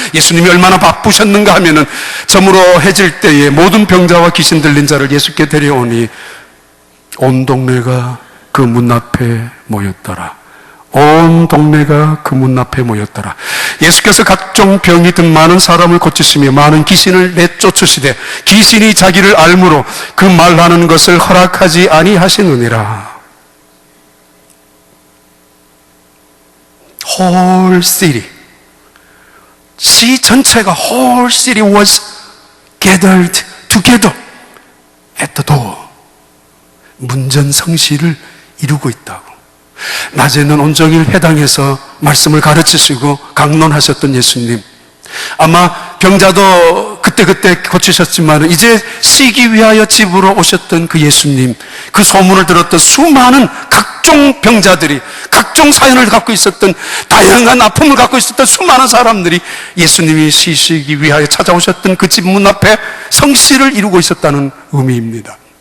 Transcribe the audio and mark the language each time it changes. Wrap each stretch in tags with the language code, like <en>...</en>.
<ko>예수님이 얼마나 바쁘셨는가 하면은 저물어 해질 때에 모든 병자와 귀신 들린 자를 예수께 데려오니 온 동네가 그 문 앞에 모였더라. 온 동네가 그 문 앞에 모였더라. 예수께서 각종 병이 든 많은 사람을 고치시며 많은 귀신을 내쫓으시되 귀신이 자기를 알므로 그 말하는 것을 허락하지 아니하시느니라.</ko> <en>Whole city,</en> <ko>시 전체가</ko> <en>whole city was gathered together at the door.</en> <ko>문전성시를 이루고 있다고. 낮에는 온종일 회당에서 말씀을 가르치시고 강론하셨던 예수님, 아마 병자도 그때그때 고치셨지만 이제 쉬기 위하여 집으로 오셨던 그 예수님, 그 소문을 들었던 수많은 각종 병자들이, 각종 사연을 갖고 있었던, 다양한 아픔을 갖고 있었던 수많은 사람들이 예수님이 쉬시기 위하여 찾아오셨던 그 집 문 앞에 성시를 이루고 있었다는 의미입니다.</ko>